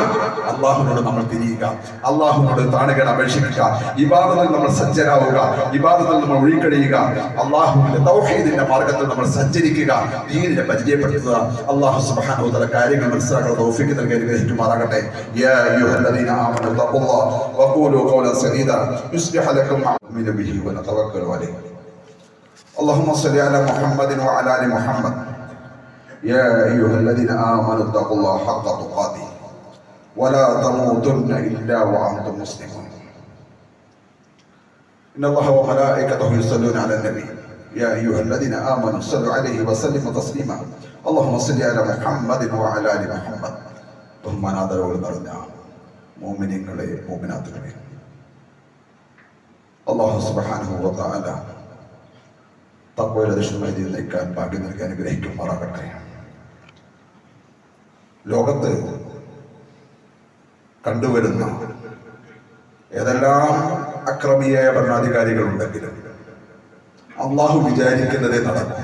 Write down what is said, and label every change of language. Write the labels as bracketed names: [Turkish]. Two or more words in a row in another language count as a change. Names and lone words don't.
[Malayalam] അള്ളാഹുവിനോട് നമ്മൾ തിരിയുക, അള്ളാഹുവിനോട് താണുകേട് അപേക്ഷിക്കുക, ഇബാദത്തിൽ നമ്മൾ സജ്ജരാവുക, ഇബാദത്തിൽ നമ്മൾ ഒഴിക്കഴിയുക, അള്ളാഹുവിന്റെ തൗഹീദിന്റെ മാർഗത്തിൽ നമ്മൾ സഞ്ചരിക്കുക, ദീനിനെ പരിചയപ്പെടുത്തുക. അള്ളാഹു [Arabic] سبحانه وتعالى [Malayalam] കാര്യങ്ങൾ മനസ്സിലാക്കുന്ന തൗഫീഖ് നൽകി അനുഗ്രഹിക്കുമാറാകട്ടെ. [Arabic] يا أيها الذين آمنوا اتقوا الله وقولوا قولا سديدا يصلح لكم أعمالكم به ونتوكل عليه. اللهم صل على محمد وعلى ال محمد يا أيها الذين آمنوا اتقوا الله حق تقاته ولا تموتن إلا وأنتم مسلمون إن الله وملائكته يصلون على النبي يا أيها الذين آمنوا صلوا عليه وسلموا تسليما اللهم صل على محمد وعلى آل محمد [Malayalam] ബഹുമാനാദരവോട് നിറഞ്ഞ മുഅ്മിനീങ്ങളെ മുഅ്മിനാത്തുകളെ, അല്ലാഹു സുബ്ഹാനഹു വ തആല തഖ്വയിൽ അധിഷ്ഠിതമായി നിൽക്കാൻ ഭാഗ്യം നൽകി അനുഗ്രഹിക്കുമാറാകട്ടെ. ലോകത്ത് കണ്ടുവരുന്ന ഏതെല്ലാം അക്രമിയായ ഭരണാധികാരികളുണ്ടെങ്കിലും അള്ളാഹു വിചാരിക്കുന്നതേ നടക്കും.